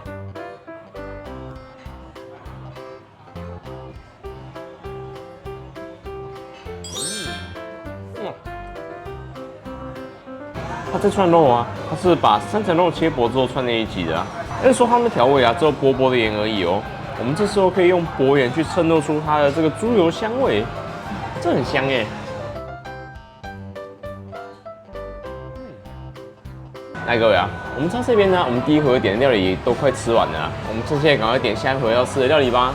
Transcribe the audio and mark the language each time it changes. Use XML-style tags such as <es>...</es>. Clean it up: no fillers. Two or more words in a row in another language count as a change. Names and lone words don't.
<zh>它這串肉啊，它是把3層肉切薄之後串在一起的啊。但是說它們調味啊，只有薄薄的鹽而已哦。我們這時候可以用薄鹽去襯托出它的這個豬油香味，這很香耶。來各位啊，我們到這邊呢，我們第一回合點的料理都快吃完了啊，我們趁現在趕快點下一回合要吃的料理吧。</zh>